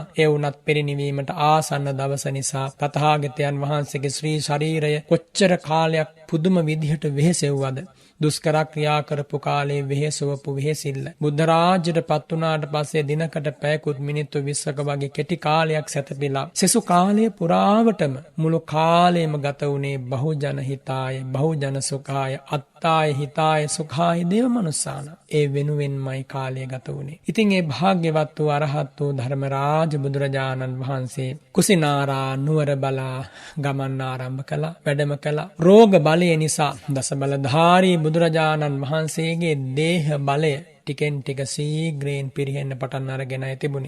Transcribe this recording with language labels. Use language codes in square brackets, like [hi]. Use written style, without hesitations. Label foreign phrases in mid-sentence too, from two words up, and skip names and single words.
[si] ඒ වුණත් පිරිනිවීමට ආසන්න දවස නිසා තථාගතයන් වහන්සේගේ ශ්‍රී ශරීරය කොච්චර කාලයක් පුදුම විදිහට වෙහෙසෙව්වද. දුෂ්කර ක්‍රියා කරපු කාලේ වෙහෙසවපු වෙහෙසිල්ල බුද්ධ රාජ්‍යයට පත් වුණාට පස්සේ දිනකට පැයකුත් මිනිත්තු 20ක වගේ කෙටි කාලයක් සැතපීලා සෙසු කාලයේ පුරාවටම මුළු කාලයම ගත වුණේ [pi] බහුජන හිතාය, බහුජන සුඛාය, අත්තාය හිතාය, සුඛාය දේව මනුස්සාන. [si] ඒ වෙනුවෙන්මයි කාලය ගත වුණේ. ඉතින් ඒ භාග්‍යවත් වූ අරහත් වූ ධර්මරාජ බුදුරජාණන් වහන්සේ කුසිනාරා නුවර බලා ගමන් ආරම්භ කළා. වැඩම කළා. රෝග බලයෙන් බලය නිසා දස බලධාරී බුදුරජාණන් වහන්සේගේ දේහ බලය ටිකෙන් ටික සීග්‍රයෙන් පිරිහෙන්න පටන් අරගෙනයි තිබුණේ.